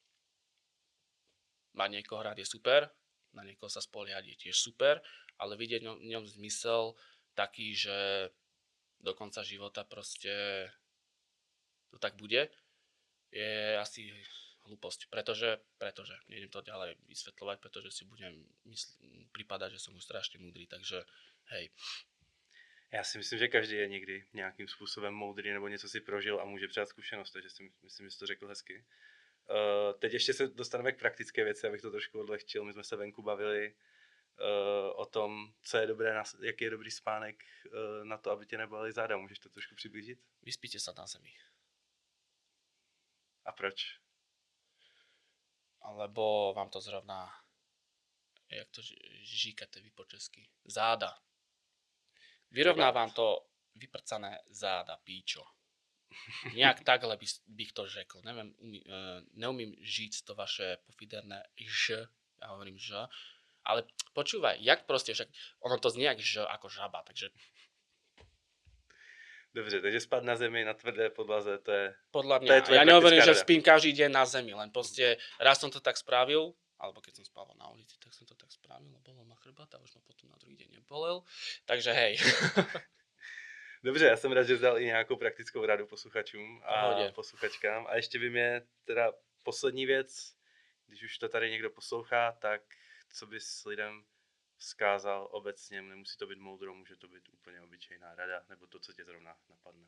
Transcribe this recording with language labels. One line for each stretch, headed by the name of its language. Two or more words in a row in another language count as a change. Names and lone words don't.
Slovak: mať niekoho rád je super, na niekoho sa spoliehať je tiež super, ale vidieť v ňom zmysel taký, že do konca života proste to tak bude, je asi hlúposť, pretože nejdem to ďalej vysvetľovať, pretože si budem pripadať, že som už strašne múdry, takže hej.
Czech: Já si myslím, že každý je někdy nějakým způsobem moudrý nebo něco si prožil a může přát zkušenost, takže si myslím, že jsi to řekl hezky. Teď ještě se dostaneme k praktické věci, abych to trošku odlehčil. My jsme se venku bavili o tom, co je dobré, jaký je dobrý spánek na to, aby tě nebolely záda. Můžeš to trošku přiblížit?
Slovak: Vyspíte sa na zemi.
Czech: A proč?
Slovak: Lebo vám to zrovna,
Czech: jak to žíkate vy po česky,
Slovak: záda. Vyrovná vám to vyprcané záda, píčo.
Czech: Nejak takhle bych to řekl.
Slovak: Neviem, neumím žiť to vaše pofiderné ž, ja hovorím ž, ale počúvaj, jak proste, však ono to znie jak ž, ako žaba, takže...
Czech: Dobře, takže spát na zemi, na tvrdé podlaze, to je...
Slovak: Podľa mňa, to je ja nehovorím, že spím každý deň na zemi, len proste raz som to tak spravil, alebo keď som spával na ulici, tak som to tak spravil, bolel ma chrbát a už ma potom na druhý deň nebolel, takže hej.
Czech: Dobře, já jsem rád, že dal i nějakou praktickou radu posluchačům a posluchačkám. A ještě by mě teda poslední věc, když už to tady někdo poslouchá, tak co bys lidem vzkázal obecně, nemusí to být moudro, může to být úplně obyčejná rada, nebo to, co tě zrovna napadne.